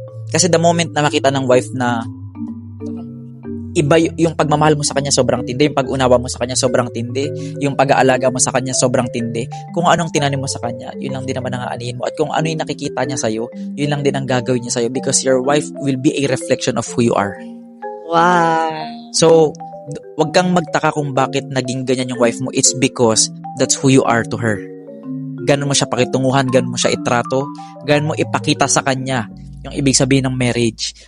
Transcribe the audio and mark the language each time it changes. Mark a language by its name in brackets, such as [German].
[Filipino] Kasi [English] the moment [Filipino] na makita ng wife na iba yung pagmamahal mo sa kanya sobrang tindi, yung pag-unawa mo sa kanya sobrang tindi, yung pag-aalaga mo sa kanya sobrang tindi, kung anong tinanim mo sa kanya, yun lang din naman ang aanihin mo. At kung ano yung nakikita niya sa'yo, yun lang din ang gagawin niya sa'yo, [English] because your wife will be a reflection of who you are. Wow. [Filipino] So, wag kang magtaka kung bakit naging ganyan yung wife mo. [English] It's because that's who you are to her. [Filipino] Ganun mo siya pakitunguhan, ganun mo siya itrato, ganun mo ipakita sa kanya yung ibig sabihin ng marriage.